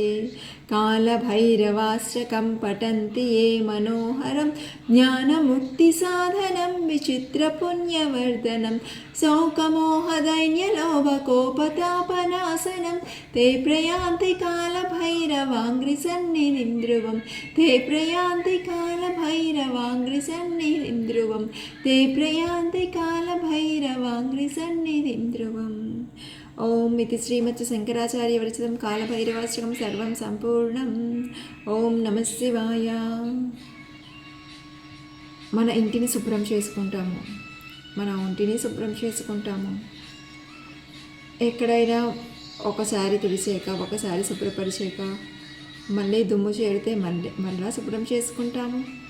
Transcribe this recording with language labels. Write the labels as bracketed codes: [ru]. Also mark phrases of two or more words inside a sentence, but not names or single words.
[sa] कालभैरवाष्टकं पठन्ति ये मनोहरं ज्ञानमुक्तिसाधनं विचित्रपुण्यवर्धनं शोकमोहदैन्यलोभकोपतापनाशनं ते प्रयान्ति कालभैरवाङ्घ्रिसन्निधिं ध्रुवं ते प्रयान्ति कालभैरवाङ्घ्रिसन्निधिं ध्रुवं ते प्रयान्ति कालभैरवाङ्घ्रिसन्निधिं ध्रुवम्. ఓం ఇది శ్రీమత్ శంకరాచార్య విరచితం కాలభైరవాష్టకం సర్వం సంపూర్ణం. ఓం నమ శివాయ. [te] మన ఇంటిని శుభ్రం చేసుకుంటాము, మన ఒంటిని శుభ్రం చేసుకుంటాము. ఎక్కడైనా ఒకసారి తుడిచాక, ఒకసారి శుభ్రపరిచాక మళ్ళీ దుమ్ము చేరితే మళ్ళా శుభ్రం చేసుకుంటాము.